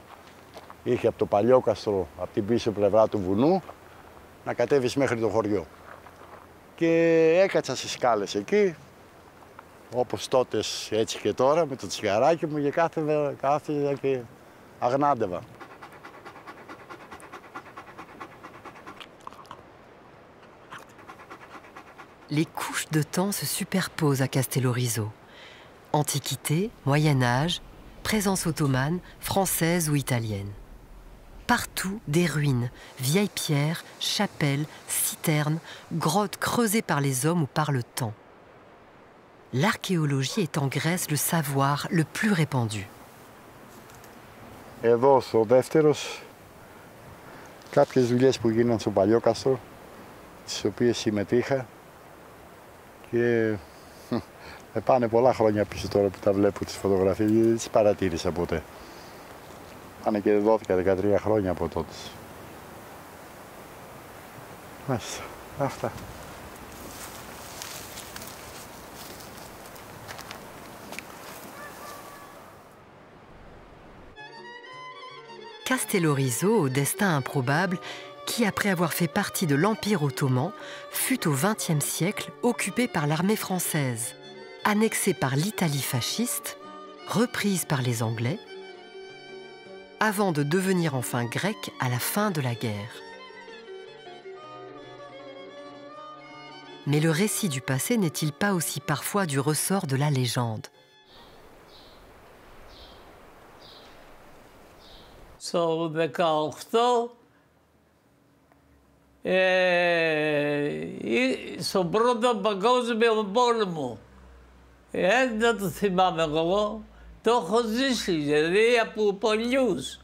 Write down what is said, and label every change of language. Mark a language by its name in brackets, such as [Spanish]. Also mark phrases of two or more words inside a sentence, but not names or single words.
[Greek] Είχε από το Παλιόκαστρο, από την πίσω πλευρά του βουνού, να κατέβεις μέχρι το χωριό. Και έκατσα στις σκάλες εκεί, όπως τότε έτσι και τώρα, με το τσιγαράκι μου και κάθεται και αγνάντευα. [French] Les couches de temps se superposent à Castellorizo. Antiquité, Moyen-Âge, présence ottomane, française ou italienne. Partout, des ruines, vieilles pierres, chapelles, citernes, grottes creusées par les hommes ou par le temps. L'archéologie est en Grèce le savoir le plus répandu. [Greek] Εδώ στο δεύτερος, κάποιες δουλειές που γίνανε στο Παλιόκαστρο, τις οποίες συμμετείχα, και με πάνε πολλά χρόνια πίσω τώρα που τα βλέπω τις φωτογραφίες, δεν τις παρατήρησα ποτέ. Πάνε και 12-13 χρόνια από τότε. Μάλιστα, αυτά. [French] Castellorizo, au destin improbable, qui, après avoir fait partie de l'Empire ottoman, fut au XXe siècle occupé par l'armée française, annexé par l'Italie fasciste, reprise par les Anglais, avant de devenir enfin grec à la fin de la guerre. Mais le récit du passé n'est-il pas aussi parfois du ressort de la légende? [Greek] στο 18, στον Πρώτο Παγκόσμιο Πόλεμο. Δεν το θυμάμαι εγώ, το έχω ζήσει, δηλαδή από παλιούς.